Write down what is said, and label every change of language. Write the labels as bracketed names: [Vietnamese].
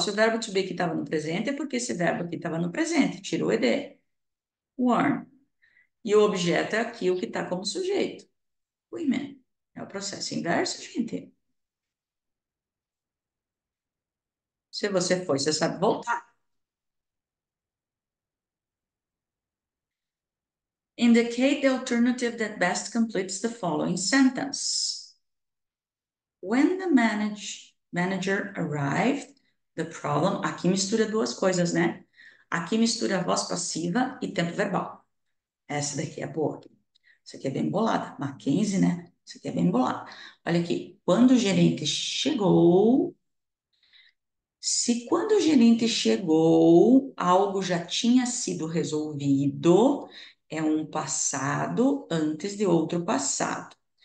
[Portuguese] Se o verbo to be que estava no presente, é porque esse verbo aqui estava no presente, tirou o ed, worn. E o objeto é aqui o que está como sujeito. Women. É o processo inverso, gente. Se você foi, você sabe voltar. [English] Indicate the alternative that best completes the following sentence. When the manager arrived, the problem. [Portuguese] Aqui mistura duas coisas, né? Aqui mistura voz passiva e tempo verbal. Essa daqui é boa. Isso aqui é bem bolada. Mackenzie, né? Isso aqui é bem bolada. Olha aqui. Quando o gerente chegou, se quando o gerente chegou, algo já tinha sido resolvido, é um passado antes de outro passado.